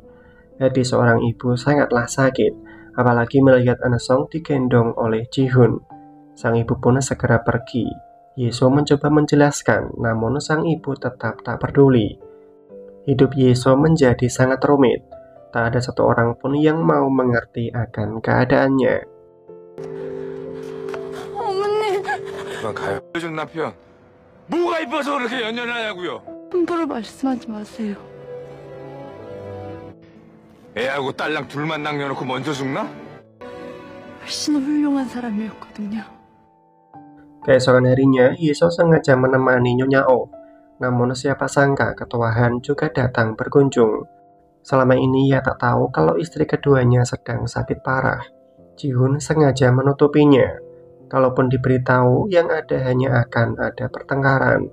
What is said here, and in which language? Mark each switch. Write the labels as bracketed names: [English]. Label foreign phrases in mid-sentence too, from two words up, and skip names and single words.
[Indonesian] Hati seorang ibu sangatlah sakit, apalagi melihat Eun-sung digendong oleh Ji-hun. Sang ibu pun segera pergi. Hyeso mencoba menjelaskan, namun sang ibu tetap tak peduli. Hidup Hyeso menjadi sangat rumit. Tak ada satu orang pun yang mau mengerti akan keadaannya. [Korean] 그만 가요. 요즘 남편 뭐가 이뻐서 그렇게 연연하냐고요. 함부로 말씀하지 마세요. 애하고 딸랑 둘만 남겨놓고 먼저 죽나? 훨씬 훌륭한 사람이었거든요. [Indonesian] Keesokan harinya, Yeso sengaja menemani Nyonya Oh. Namun siapa sangka ketua Han juga datang berkunjung. Selama ini ia tak tahu kalau istri keduanya sedang sakit parah. Ji-hun sengaja menutupinya. Kalaupun diberitahu, yang ada hanya akan ada pertengkaran.